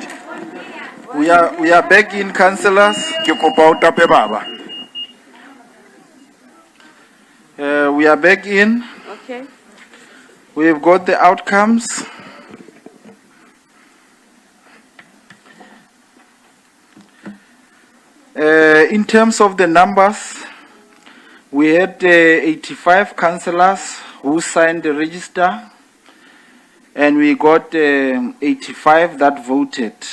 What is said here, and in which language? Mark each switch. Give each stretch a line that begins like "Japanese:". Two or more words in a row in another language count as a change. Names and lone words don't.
English: We are back in, councillors.
Southern Sotho: Ke kopa o tape baba.
English: We are back in. Okay. We've got the outcomes. In terms of the numbers, we had 85 councillors who signed the register, and we got 85 that voted.